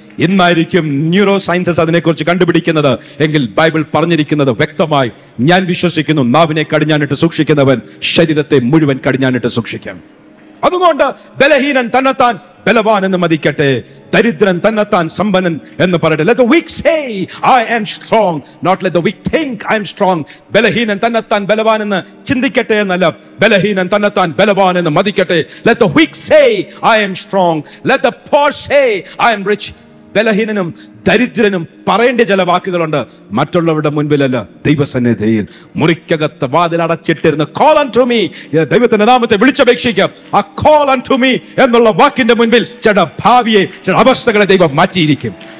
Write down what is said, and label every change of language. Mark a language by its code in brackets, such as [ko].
[ml] ഇന്നായിരിക്കും neuro sciences അതിനെക്കുറിച്ച് കണ്ടുപിടിക്കുന്നത് എങ്കിൽ ബൈബിൾ പറഞ്ഞിരിക്കുന്നത് വ്യക്തമായി ഞാൻ വിശ്വസിക്കുന്നു, നാവിനെ കടിഞ്ഞാണിട്ട് സൂക്ഷിക്കുന്നവൻ ശരീരത്തെ മുഴുവൻ കടിഞ്ഞാണിട്ട് സൂക്ഷിക്കാം. അതുകൊണ്ട് ബലഹീനൻ തന്നെത്താൻ ബലവാൻ എന്ന് മതിക്കട്ടെ, ദരിദ്രൻ തന്നെത്താൻ സമ്പന്നൻ എന്ന് പറയട്ടെ. [en] Let the weak say I am strong, not let the weak think I am strong. [ml] ബലഹീനൻ തന്നെത്താൻ ബലവാൻ എന്ന് ചിന്തിക്കട്ടെ എന്നല്ല, ബലഹീനൻ തന്നെത്താൻ ബലവാൻ എന്ന് മതിക്കട്ടെ. [en] Let the weak say I am strong, let the poor say I am rich. [ml] ബലഹീനനും ദരിദ്രനും പറയേണ്ട ചില വാക്കുകളുണ്ട്, മറ്റുള്ളവരുടെ മുൻപിലല്ല, ദൈവസന്നിധിയിൽ. മുറിക്കകത്ത് വാതിൽ അടച്ചിട്ടിരുന്ന് [en] call unto me, [ml] ദൈവത്തിന്റെ നാമത്തെ വിളിച്ചപേക്ഷിക്കാം. ആ [en] call unto me [ml] എന്നുള്ള വാക്കിന്റെ മുൻപിൽ ചില ഭാവിയെ, ചില അവസ്ഥകളെ ദൈവം മാറ്റിയിരിക്കും.